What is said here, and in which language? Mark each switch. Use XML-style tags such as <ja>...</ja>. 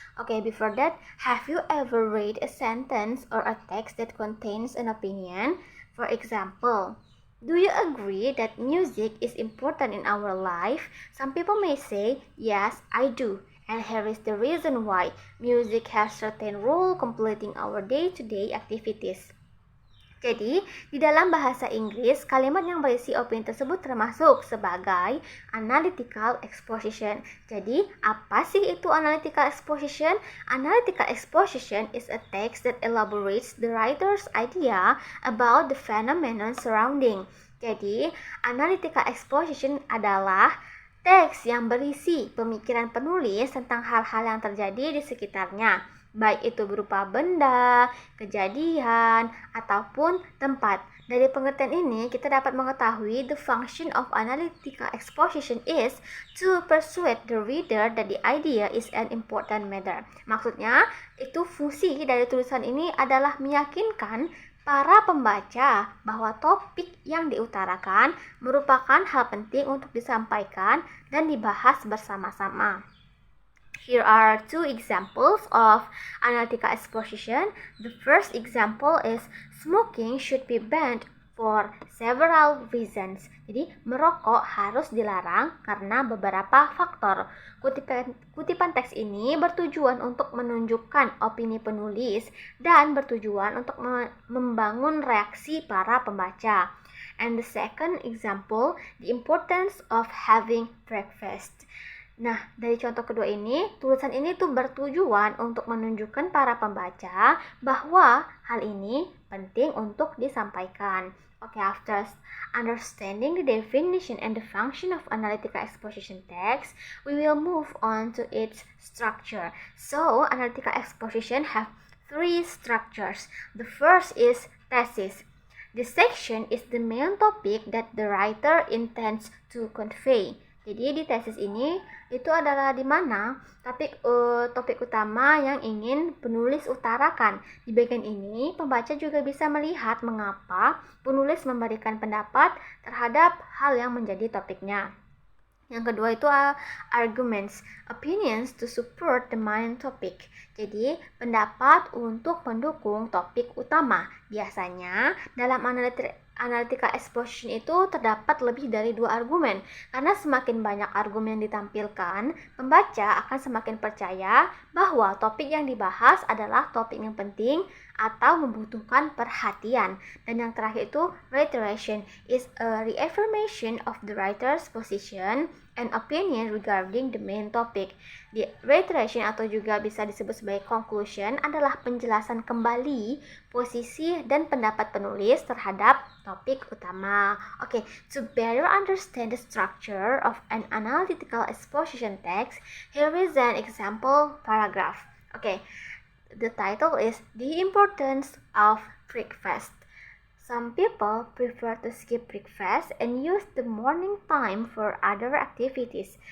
<en>Okay, before that, have you ever read a sentence or a text that contains an opinion? For example, do you agree that music is important in our life? Some people may say, yes, I do. And here is the reason why. Music has certain role completing our day-to-day activities.</en> <id>Jadi, di dalam bahasa Inggris, kalimat yang berisi opini tersebut termasuk sebagai analytical exposition. Jadi, apa sih itu analytical exposition?</id> <en>Analytical exposition is a text that elaborates the writer's idea about the phenomenon surrounding.</en> <id>Jadi, analytical exposition adalah teks yang berisi pemikiran penulis tentang hal-hal yang terjadi di sekitarnya, baik itu berupa benda, kejadian, ataupun tempat. Dari pengertian ini, kita dapat mengetahui</id> <en>the function of analytical exposition is to persuade the reader that the idea is an important matter.</en> <id>Maksudnya, itu fungsi dari tulisan ini adalah meyakinkan para pembaca bahwa topik yang diutarakan merupakan hal penting untuk disampaikan dan dibahas bersama-sama.</id> <en>Here are two examples of analytical exposition. The first example is smoking should be banned for several reasons.</en> <id>Jadi, merokok harus dilarang karena beberapa faktor. Kutipan teks ini bertujuan untuk menunjukkan opini penulis dan bertujuan untuk membangun reaksi para pembaca.</id> <en>And the second example, the importance of having breakfast.</en> <id>Nah, dari contoh kedua ini, tulisan ini tuh bertujuan untuk menunjukkan para pembaca bahwa hal ini penting untuk disampaikan.</id> <en>Okay, after understanding the definition and the function of analytical exposition text, we will move on to its structure. So, analytical exposition have three structures. The first is thesis. This section is the main topic that the writer intends to convey.</en> <id>Jadi di tesis ini itu adalah di mana topik utama yang ingin penulis utarakan. Di bagian ini, pembaca juga bisa melihat mengapa penulis memberikan pendapat terhadap hal yang menjadi topiknya. Yang kedua itu</id> <en>arguments, opinions to support the main topic.</en> <id>Jadi, pendapat untuk mendukung topik utama. Biasanya, dalam analytical exposition itu terdapat lebih dari 2 argumen. Karena semakin banyak argumen yang ditampilkan, pembaca akan semakin percaya bahwa topik yang dibahas adalah topik yang penting atau membutuhkan perhatian. Dan yang terakhir itu</id> <en>reiteration is a reaffirmation of the writer's position and opinion regarding the main topic.</en> <id>The reiteration atau juga bisa disebut sebagai conclusion adalah penjelasan kembali posisi dan pendapat penulis terhadap topik utama.</id> <en>Okay, to better understand the structure of an analytical exposition text, here is an example paragraph. Okay, the title is The Importance of Breakfast. Some people prefer to skip breakfast and use the morning time for other activities.</en>